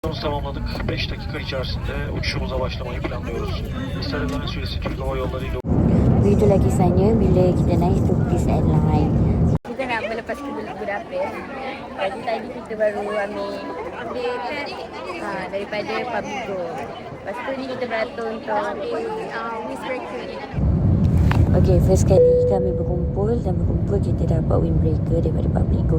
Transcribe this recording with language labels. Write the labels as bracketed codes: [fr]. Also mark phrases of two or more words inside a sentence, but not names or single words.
[tr] Tamamladık. 5 dakika içerisinde uçuşumuza başlamayı planlıyoruz. İsrail süresi Türk Hava Yolları ile [ms] Itu lagi kisahnya bila kita naik Turkish Airlines. Kita nak melepas ke Budapest. Jadi tadi kita baru ambil daripada Pabligo. Lepas tu ni kita beratur untuk windbreaker. Okey, first kali kami berkumpul kita dapat windbreaker daripada Pabligo.